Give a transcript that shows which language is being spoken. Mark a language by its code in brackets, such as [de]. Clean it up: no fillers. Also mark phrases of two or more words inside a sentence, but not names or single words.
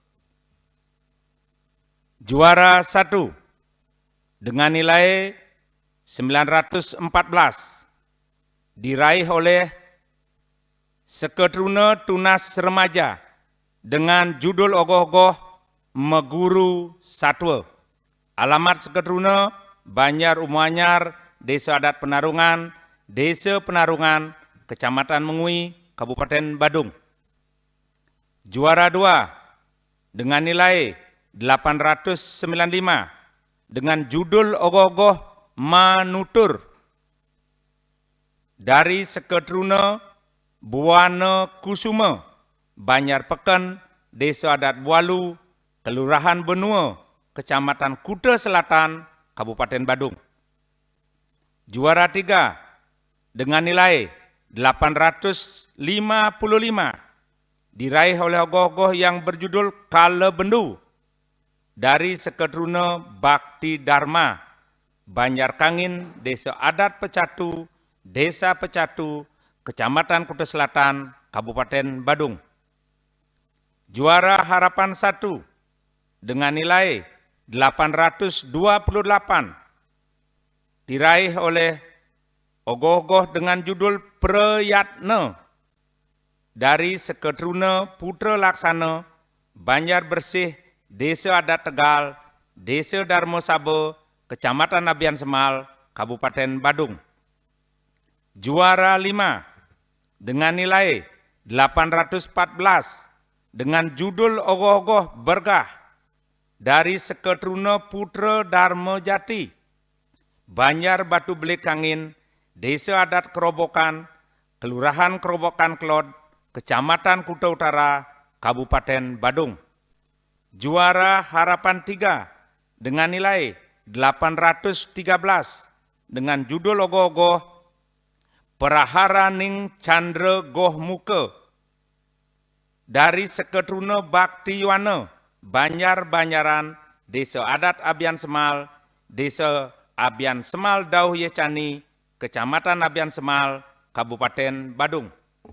[id] Juara 1 dengan nilai 914 diraih oleh Seketruna Tunas Remaja dengan judul Ogoh-ogoh Meguru Satwa. Alamat Seketruna Banjar Umuanyar, Desa Adat Penarungan, Desa Penarungan, Kecamatan Mengui, Kabupaten Badung. Juara 2 dengan nilai 895 dengan judul Ogoh-ogoh Manutur dari Seketruna Buwana Kusuma, Banjar Peken, Desa Adat Bualu, Kelurahan Benua, Kecamatan Kuta Selatan, Kabupaten Badung. Juara 3 dengan nilai 855 diraih oleh ogoh-ogoh yang berjudul Kala Bendu dari Seketruna Bakti Dharma, Banjar Kangin, Desa Adat Pecatu, Desa Pecatu, Kecamatan Kuta Selatan, Kabupaten Badung. Juara Harapan 1 dengan nilai 828 diraih oleh ogoh-ogoh dengan judul Prayatna dari Seketruna Putra Laksana, Banjar Bersih, Desa Adat Tegal, Desa Darmo Saba, Kecamatan Abian Semal, Kabupaten Badung. Juara 5 dengan nilai 814 dengan judul Ogoh-ogoh Bergah dari Seketruna Putra Dharma Jati, Banjar Batu Belik Kangin, Desa Adat Kerobokan, Kelurahan Kerobokan Klod, Kecamatan Kuta Utara, Kabupaten Badung. Juara Harapan 3 dengan nilai 813 dengan judul Ogoh-ogoh Prahara Ning Chandra Goh Muka dari Seketruna Bakti Yuwana, Banjar-Banjaran, Desa Adat Abian Semal, Desa Abian Semal Dauh Yecani, Kecamatan Abian Semal, Kabupaten Badung.